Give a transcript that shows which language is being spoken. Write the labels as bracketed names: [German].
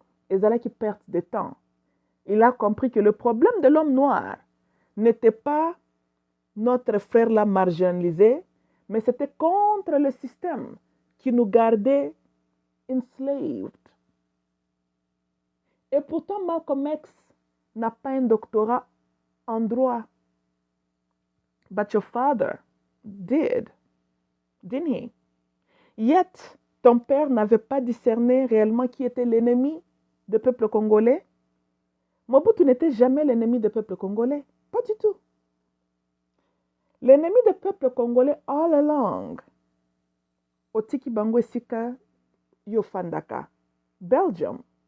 [French] Et c'est là qu'il perd de temps. Il a compris que le problème de l'homme noir n'était pas notre frère là marginalisé, mais c'était contre le système qui nous gardait enslaved. Et pourtant, Malcolm X n'a pas un doctorat en droit. [English] But your father did, didn't he? [French] Yet, ton père n'avait pas discerné réellement qui était l'ennemi du peuple congolais. Mobutu n'était jamais l'ennemi du peuple congolais. Pas du tout. L'ennemi du peuple congolais [English] all along, [Lingala] Otiki Bango Sika Yofandaka, [French] Belgium.